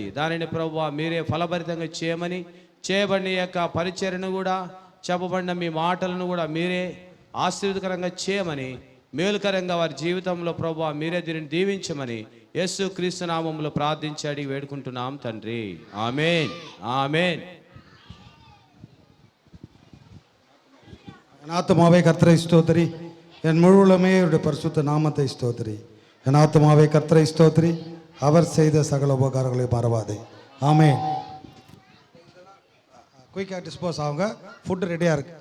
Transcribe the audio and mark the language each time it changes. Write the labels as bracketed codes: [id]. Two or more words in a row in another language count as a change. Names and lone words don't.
[te] దానిని ప్రభువా మీరే ఫలభరితంగా చేయబడిన యొక్క పరిచర్ను కూడా చెప్పబడిన మీ మాటలను కూడా మీరే ఆశీర్వదకరంగా చేయమని, మేలుకరంగా వారి జీవితంలో ప్రభువా మీరే దీనిని దీవించమని యేసు క్రీస్తు నామములో ప్రార్థించాడి వేడుకుంటున్నాం తండ్రి. ఆమేన్, ఆమేన్. [ta] என் ஆத்துமாவே கர்த்தரை ஸ்தோத்திரி, என் முழுவலுமே அவருடைய பரிசுத்த நாமத்தை ஸ்தோத்திரி. என் ஆத்துமாவே கர்த்தரை ஸ்தோத்திரி, அவர் செய்த சகல உபகாரங்களை மறவாதே. ஆமென். குயிக்காக டிஸ்போஸ் ஆகுங்க. ஃபுட்டு ரெடியாக இருக்குது.